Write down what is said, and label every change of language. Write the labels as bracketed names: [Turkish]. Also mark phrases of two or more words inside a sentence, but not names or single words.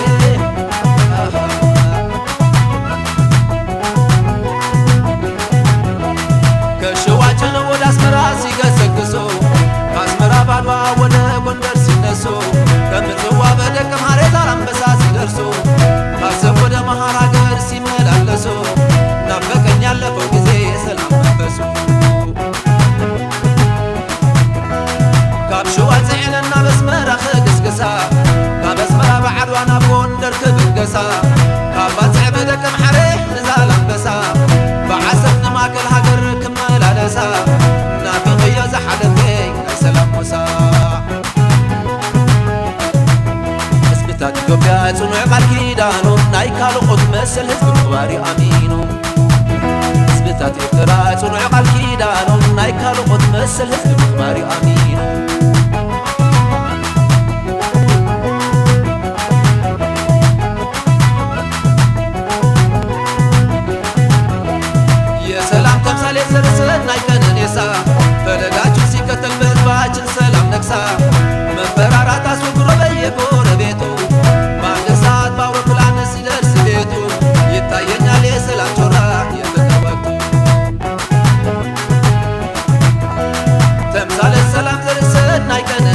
[Amharic] ከሸዋችን ወደ አስመራ ሲገሰግሱ ከአስመራ ባድዋ ወደ ጎንደር ሲነሱ ከምጽዋ በደቀ ማርያም ዛላንበሳ ሲደርሱ ካሰብ ወደ መሃር ሀገር ሲመላለሱ ናፈቀኝ ያለፈው ጊዜ የሰላም መንፈሱ። [Tigrinya] ካብ ሸዋ ጽዕንና በስመራ ክግስግሳ ካብ አስመራ ባዕድዋ ናብ ጎንደር ክብገሳ ካብ ባጽዕ በደቀ ማርያም ንዛላንበሳ ብዓሰብ ንማእከል ሃገር ክመላለሳ ናፍቕዮ ዝሓለፈይ ናይ ሰላም ሙሳ። ህዝብታት ኢትዮጵያ ጽኑዕ ቃል ኪዳኑ ናይ ካልኦት መሰል ህዝቢ ምኽባር ኣሚኑ። ህዝብታት ኤርትራ ጽኑዕ ቃል ኪዳኑ ናይ ካልኦት መሰል ህዝቢ ምኽባር ኣሚኑ። [Amharic] የሰላም ተምሳሌት ዘርሰናይ ቀነኔሳ ፈለጋችን ሲከተል በህዝባችን ሰላም ነግሳ መፈራራት አስወግዶ በየጎረቤቱ በአንድ ሰዓት በአውሮፕላን ሲደርስ ቤቱ ይታየኛል የሰላም ጮራ የፍቅር ወቅቱ። ተምሳሌት ሰላም ዘርሰናይ